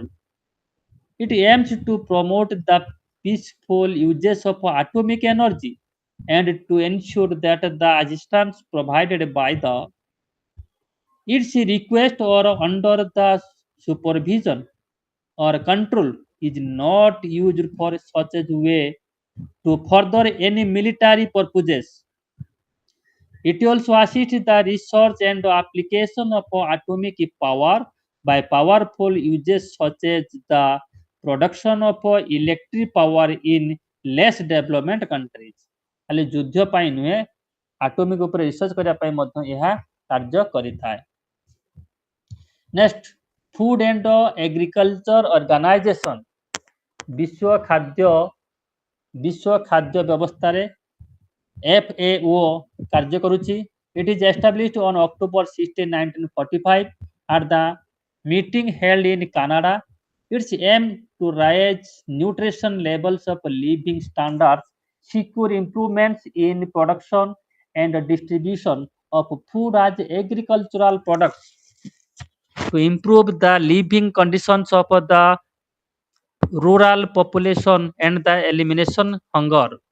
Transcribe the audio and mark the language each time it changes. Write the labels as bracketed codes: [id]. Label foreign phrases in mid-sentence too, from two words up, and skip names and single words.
[en] It aims to promote the peaceful uses of atomic energy and to ensure that the assistance provided by its request or under the supervision or control is not used for such a way to further any military purposes. It also assists the research and application of atomic power by powerful uses such as the production of electric power in less development countries. [or] ଖାଲି ଯୁଦ୍ଧ ପାଇଁ ନୁହେଁ, ଆଟୋମିକ ଉପରେ ରିସର୍ଚ୍ଚ କରିବା ପାଇଁ ମଧ୍ୟ ଏହା କାର୍ଯ୍ୟ କରିଥାଏ। ନେକ୍ସଟ, ଫୁଡ ଆଣ୍ଡ ଏଗ୍ରିକଲଚର ଅର୍ଗାନାଇଜେସନ ବିଶ୍ୱ ଖାଦ୍ୟ ବ୍ୟବସ୍ଥାରେ FAO କାର୍ଯ୍ୟ କରୁଛି। [en] It is established on October 16, 1945 at the meeting held in Canada. Its aim to raise nutrition levels of living standards, secure improvements in production and distribution of food as agricultural products, to improve the living conditions of the rural population and the elimination hunger.